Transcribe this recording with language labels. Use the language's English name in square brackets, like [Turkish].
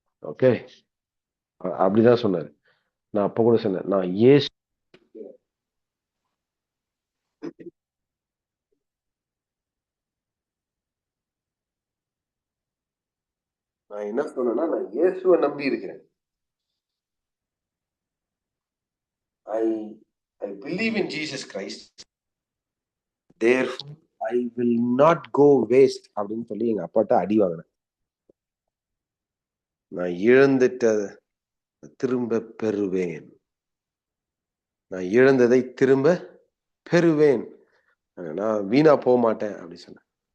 [Tamil] Okay, அப்படிதான் சொன்னாரு. நான் அப்ப கூட சொன்னேன், நான் நான் என்ன சொன்னேன்னா, நான் இயேசுவை நம்பி இருக்கிறேன். [English] I I believe in Jesus Christ. Therefore I will not go waste [Tamil] அப்படின்னு சொல்லி எங்க அப்பாட்ட அடி வாங்கினேன். நான் இழந்துட்ட திரும்ப பெறுவேன். நான் இழந்ததை திரும்ப பெறுவேன். நான் வீணா போக மாட்டேன் அப்படி சொன்னேன்.